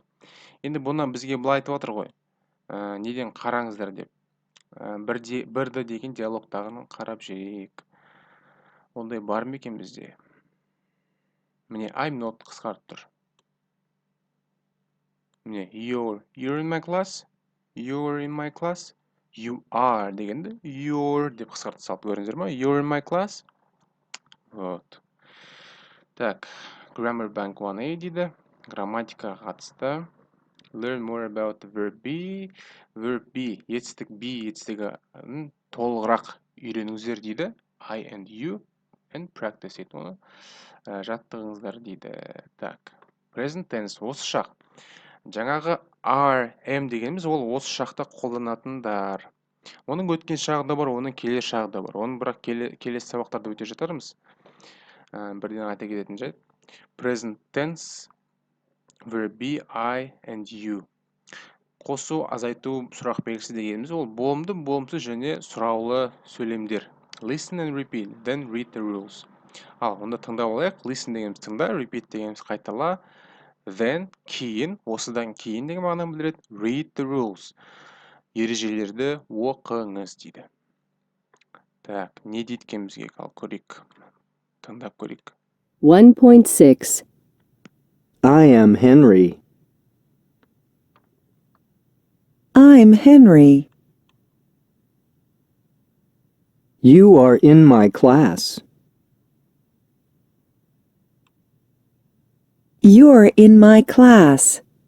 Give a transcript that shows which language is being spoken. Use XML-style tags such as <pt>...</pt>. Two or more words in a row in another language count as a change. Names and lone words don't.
<kk>Енді бұны бізге былай айтып отыр ғой. Неден қараңыздар деп. Бірді деген диалогтағын қарап жүрейік. Ондай бар ма екен бізде? Міне,</kk> <en>I'm not</en> <kk>қысқарып тұр. Міне,</kk> <en>you're in my class. You're in my class. You are дегенді you're</en> <kk>деп қысқартып салып көрдіңіздер ма?</kk> <en>You're in my class.</en> <ru>Вот. Так,</ru> <kk>Grammar Bank 1A дейді. Грамматикаға қатысты.</kk> <en>Learn more about verb be. Verb be,</en> <kk>етістік be етістігін толығырақ үйреніңіздер дейді.</kk> <en>I and you and practice it.</en> <kk>Оны жаттығыңыздар дейді. Так,</kk> <en>present tense</en> <kk>осы шақ. Жаңағы are, am дегеніміз ол осы шақта қолданатындар. Оның өткен шағы да бар, оның келер шағы да бар. Оны бірақ келесі сабақтарда өте жатармыз. Бірден айта кететін жайт.</kk> <en>Present tense, verb be, I and you.</en> <kk>Қосу, азайту, сұрақ белгісі дегеніміз ол болымды, болымсыз және сұраулы сөйлемдер.</kk> <en>Listen and repeat, then read the rules.</en> <kk>Ал, онда тыңдап алайық. Listen дегеніміз тыңда, repeat дегеніміз қайтала, then кейін, осыдан кейін деген мағынаны білдіреді.</kk> <en>Read the rules.</en> <kk>Ережелерді оқыңыз дейді. Так, не дейді екен бізге? Ал көрейік. Тыңдап көрейік. 1.6.</kk> <en>I am Henry. I'm Henry. You are in my class. You're in my class.</en>